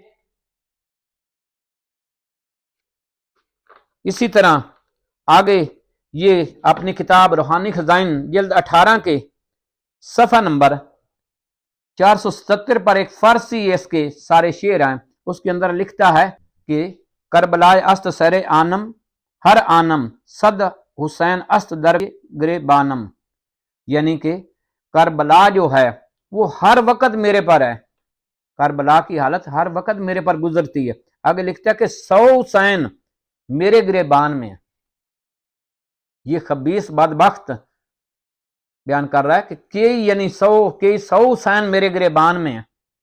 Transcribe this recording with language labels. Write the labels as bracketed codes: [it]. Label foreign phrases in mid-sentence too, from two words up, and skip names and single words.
[ur] اسی طرح آگے یہ اپنی کتاب روحانی خزائن جلد 18 کے صفحہ نمبر 477 پر ایک فارسی اس کے سارے شعر ہیں، اس کے اندر لکھتا ہے کہ [fa] کربلائے است سر آنم ہر آنم صد حسین است در گریبانم، [ur] یعنی کہ کربلا جو ہے وہ ہر وقت میرے پر ہے، کربلا کی حالت ہر وقت میرے پر گزرتی ہے۔ آگے لکھتا ہے کہ 100 حسین میرے گریبان میں ہے۔ یہ خبیث بدبخت بیان کر رہا ہے کہ یعنی 100 حسین میرے گریبان میں ہے۔